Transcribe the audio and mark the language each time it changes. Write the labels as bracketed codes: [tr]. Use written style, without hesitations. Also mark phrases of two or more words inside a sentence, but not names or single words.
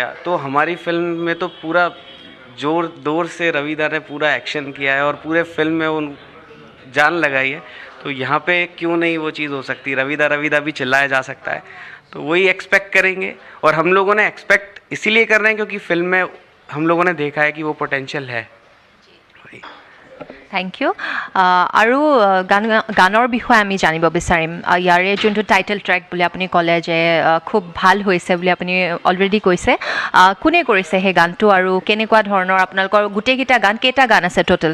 [hi] तो हमारी फिल्म में तो पूरा जोर से रविदा ने पूरा एक्शन किया है और पूरे फिल्म में उन जान लगाई है। तो यहाँ पे क्यों नहीं वो चीज़ हो सकती, रविदा भी चिल्लाया जा सकता है। तो वही एक्सपेक्ट करेंगे, और हम लोगों ने एक्सपेक्ट इसीलिए कर रहे हैं क्योंकि फिल्म में हम लोगों ने देखा है कि वो पोटेंशियल है। वही। [en] thank you [as] আৰু গানৰ বিষয়ে আমি জানিব বিচাৰিম ইয়াৰে যোনটো [en] title track [as] বুলি আপুনি ক'লে যে খুব ভাল হৈছে বুলি আপুনি অলৰেডি কৈছে কোনে কৰিছে সেই গানটো আৰু কেনেকুৱা ধৰণৰ আপোনালোকৰ গোটেইকেইটা গান কেইটা গান আছে টোটেল